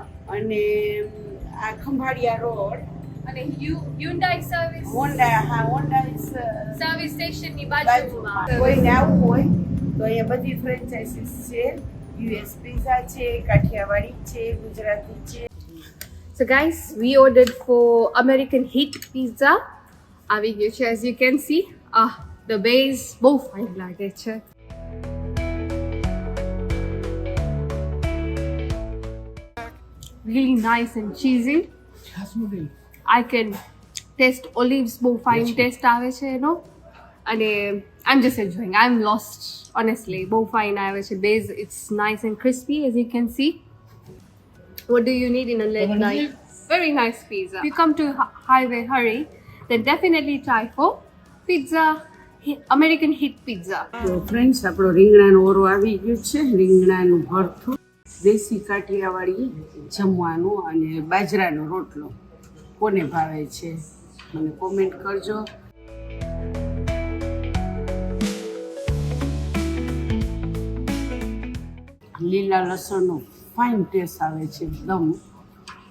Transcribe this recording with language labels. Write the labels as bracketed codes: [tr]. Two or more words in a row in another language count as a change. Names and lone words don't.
[gu] અને આ ખંભાળિયા રોડ, અને હ્યુન્ડાઈ સર્વિસ હોન્ડા સર્વિસ સ્ટેશનની બાજુમાં. બાજુમાં. કોઈને આવવું હોય તો અહીંયા બધી ફ્રેન્ચાઇઝીસ છે. યુએસ પિઝા છે, કાઠિયાવાડી છે, ગુજરાતી છે. [en] So guys, we ordered for American Heat Pizza. [gu] આવી ગયું છે, [en] as you can see. The base [gu] બહુ ફાઇન લાગે છે. [en] Really nice and cheesy. I can taste olives, [gu] બહુ [en] fine taste [gu] આવે છે એનો. [en] અને I'm just enjoying. I'm lost, honestly. [gu] બહુ fine આવે છે. [en] Base, it's nice and crispy, as you can see. What do you need in a late night? Very nice pizza. If you come to Highway Hurry, then definitely try for pizza, American Heat Pizza. [gu] તો ફ્રેન્ડ્સ, આપણો રીંગણાનો ઓરો આવી ગયું છે. રીંગણાનું ભરથું, દેશી કાઠિયાવાડી જમવાનું અને બાજરાનો રોટલો. કોને ભાવે છે મને કોમેન્ટ કરજો. લીલા લસણનો ફાઇન ટેસ્ટ આવે છે એકદમ.